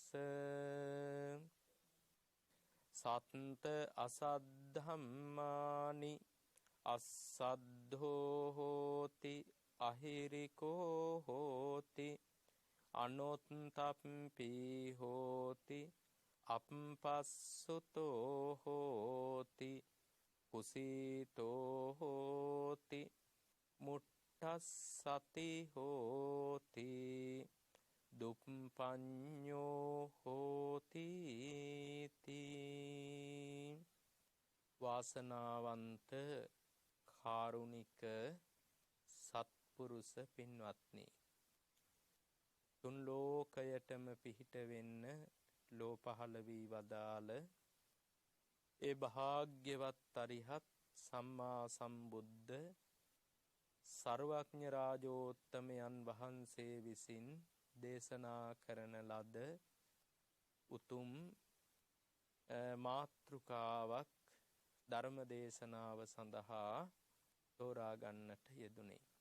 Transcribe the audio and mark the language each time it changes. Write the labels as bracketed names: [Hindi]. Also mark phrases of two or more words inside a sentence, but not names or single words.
[Pali] සත්ත අසද්ධම්මානි අස්සද්ධෝ හෝති අහිරිකෝ හෝති අනොත්තප්පි හෝති අප්පස්සුතෝ හෝති කුසීතෝ හෝති මුට්ටස්සති හෝති දුප්පඤ්ඤෝ හෝති [Sinhala] වාසනාවන්ත කාරුණික සත්පුරුෂ පින්වත්නි, තුන් ලෝකයටම පිහිට වෙන්න ලෝ පහළ වී වදාළ ඒ භාග්‍යවත් අරිහත් සම්මා සම්බුද්ධ සර්වඥ රාජෝත්තමයන් වහන්සේ විසින් දේශනා කරන ලද උතුම් මාතෘකාවක් ධර්ම දේශනාව සඳහා තෝරා ගන්නට යෙදුනේ.